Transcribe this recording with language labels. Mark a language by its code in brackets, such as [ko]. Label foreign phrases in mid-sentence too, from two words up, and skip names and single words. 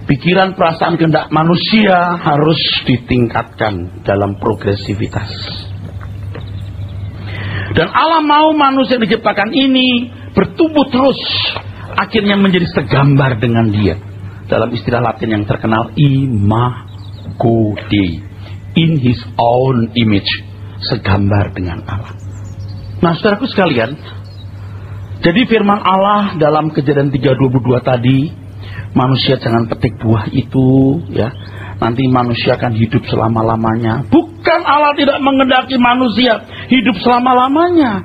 [id] Pikiran, perasaan, kehendak manusia harus ditingkatkan dalam progresivitas. Dan Allah mau manusia yang diciptakan ini bertumbuh terus, akhirnya menjadi segambar dengan Dia. Dalam istilah Latin yang terkenal, [la] imago Dei, [en] in His own image, [id] segambar dengan Allah. Nah, saudaraku sekalian, jadi firman Allah dalam Kejadian 3:22 tadi, manusia jangan petik buah itu, ya. Nanti manusia akan hidup selama-lamanya. Bukan, Allah tidak mengendaki manusia hidup selama-lamanya.